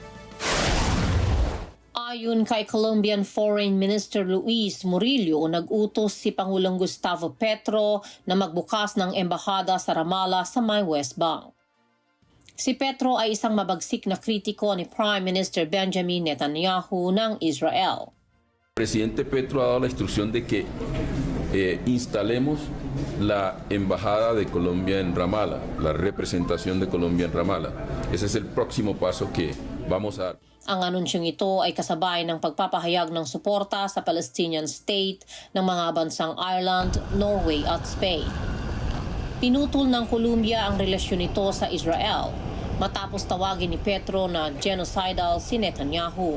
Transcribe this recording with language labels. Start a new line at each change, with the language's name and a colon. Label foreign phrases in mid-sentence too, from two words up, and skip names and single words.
Filipino: Ayon kay
English: Colombian Foreign Minister
Filipino: Luis Murillo, nag-utos si Pangulong Gustavo Petro na magbukas ng embahada sa Ramallah sa may West Bank. Si Petro ay isang mabagsik na kritiko ni
English: Prime Minister
Filipino: Benjamin Netanyahu ng Israel.
Spanish: Presidente Petro ha dado la instrucción de que instalemos la embajada de Colombia en Ramallah, la representación de Colombia en Ramallah. Ese es el próximo paso que vamos a dar.
Filipino: Ang anunsyong ito ay kasabay ng pagpapahayag ng suporta sa
English: Palestinian State
Filipino: ng mga bansang Ireland, Norway at Spain. Pinutol ng Colombia ang relasyon nito sa Israel matapos tawagin ni Petro na genocidal si Netanyahu.